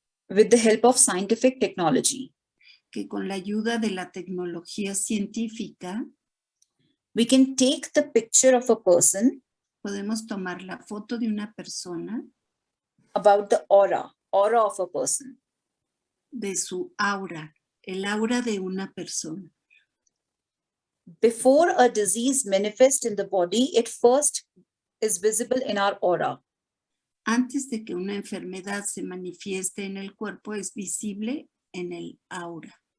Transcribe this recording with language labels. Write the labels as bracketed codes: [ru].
[en] With the help of scientific technology, [es] que con la ayuda de la tecnología científica, [en] we can take the picture of a person, [es] podemos tomar la foto de una persona, [en] about the aura of a person, [es] de su aura, el aura de una persona. [en] Before a disease manifests in the body, it first is visible in our aura. [es] Antes de que una enfermedad se manifieste en el cuerpo, es visible en el aura.